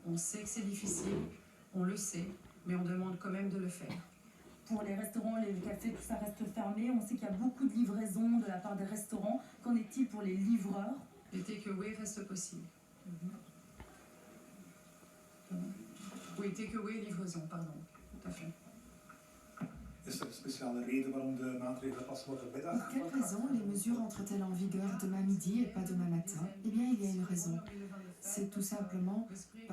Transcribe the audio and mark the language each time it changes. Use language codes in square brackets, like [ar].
[fr] On sait que c'est difficile, on le sait, mais on demande quand même de le faire. Pour les restaurants, les cafés, tout ça reste fermé. On sait qu'il y a beaucoup de livraisons de la part des restaurants. Qu'en est-il pour les livreurs? Les takeaway restent possibles. Oui, takeaway, livraison, pardon. Tout à fait. [nl] Is er een speciale reden waarom de maatregelen pas morgenmiddag? [fr] Pour quelle raison les mesures entrent-elles en vigueur demain midi et pas demain matin? Eh bien, il y a une raison. C'est tout simplement parce que